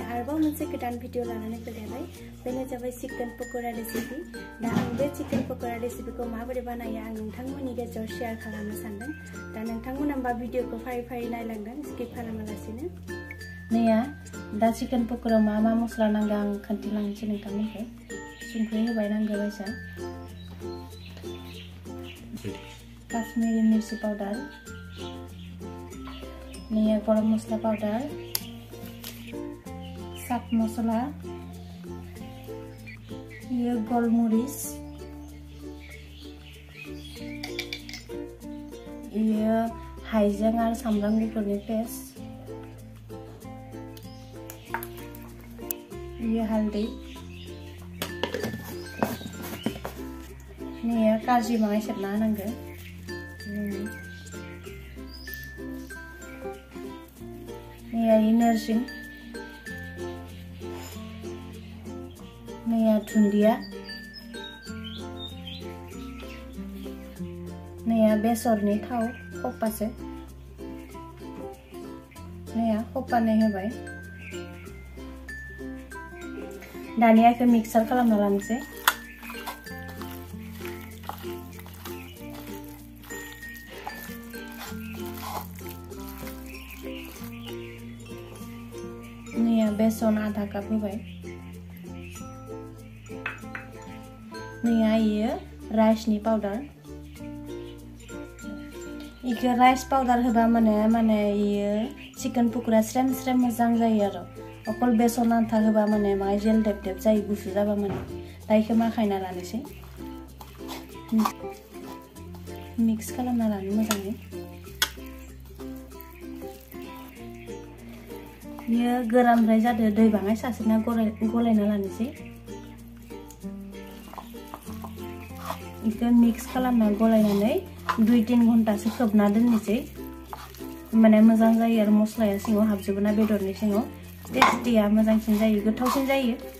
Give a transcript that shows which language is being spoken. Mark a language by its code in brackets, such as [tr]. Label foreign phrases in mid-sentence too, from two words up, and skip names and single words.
[brx] आरोबाव मोनसे गोदान भिडिअ लानानै फैलायबाय बेनो जाबाय [en] chicken pakora recipe [brx] दा आं बे [en] chicken pakora [brx] रेसिपिखौ माबोरै बानायो आं नोंथांमोननि गेजेराव शेयार खालामनो सानदों दा नोंथांमोना होनबा भिडिअखौ फारि फारि नायलांदों स्किप खालामालासिनो नैया दा चिकेन पकोरायाव मा मस्ला नांगौ आं खोन्थालांनोसै नोंथांमोनखौ संख्रि होबाय नांगौ बायसा Kashmiri मिर्ची पाउडर नया गरम मसला पाउडर चाट मसला ये गोलमरिच ये हाइजें और सामब्राम गुफुरनि पेस्ट ये हल्दी नया काजु माङाय सेबना होनांगौ नया नोरसिं नया दुन्दिया नया बेसरनि थाव खप्पासे नया खप्पानै होबाय दानिया इखौ मिक्सार खालामना लानोसै नया बेसन आधा कप होबाय नया ये राइसनि पाउडर इखौ राइस पाउडर होबा माने ये [en] chicken pakora [brx] स्रेम स्रेम मोजां जायो आरो अकल बेसन आधा होबा माने माय जेल देब देब जायो गुसु जाबा माने दा इखौ माखायना लानोसै मिक्स खालामना लानो मोजाङै ये गोरानद्राय जादो दै बाङाय सासेना गलायना लानोसै इखौ मिक्स खालामना गलायनानै 2-3 घन्टासो खोबना दोननोसै माने मोजां जायो आरो मस्लाया सिङाव हाबजोबो ना बेदरनि सिङाव टेस्टिया मोजांसिन जायो गोथावसिन जायो